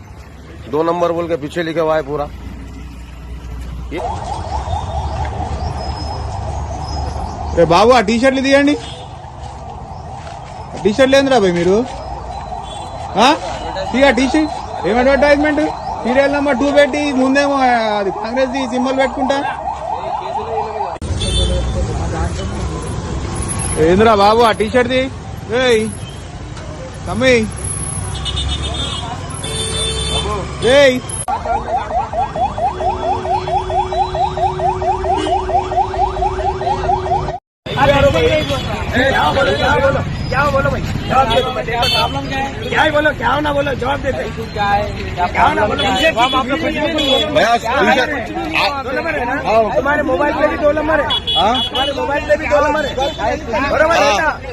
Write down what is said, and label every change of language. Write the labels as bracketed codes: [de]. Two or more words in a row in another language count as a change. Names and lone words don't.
[hi] 2 नंबर बोल के पीछे लिखा हुआ है पूरा। [te] బాబు ఆ టీ షర్ట్లు తీయండి, టీ షర్ట్లు ఏందిరా భయ్ మీరు? తీయ టీ షర్ట్ ఏం అడ్వర్టైజ్మెంట్? సీరియల్ నెంబర్ 2 పెట్టి ముందేమో అది కాంగ్రెస్ ది సింబల్ పెట్టుకుంటా. ఏందిరా బాబు ఆ టీ షర్ట్ ది? ఏయ్ తమ్మి, ఏయ్ [hi] क्या बोलो भाई, जवाब दे दो। प्रॉब्लम क्या है? क्या ही बोलो, क्या ना बोलो, जवाब देते क्या है, क्या ना बोलो। तुम्हारे मोबाइल पे भी 2 नंबर है, तुम्हारे मोबाइल पे भी 2 नंबर है, बराबर है?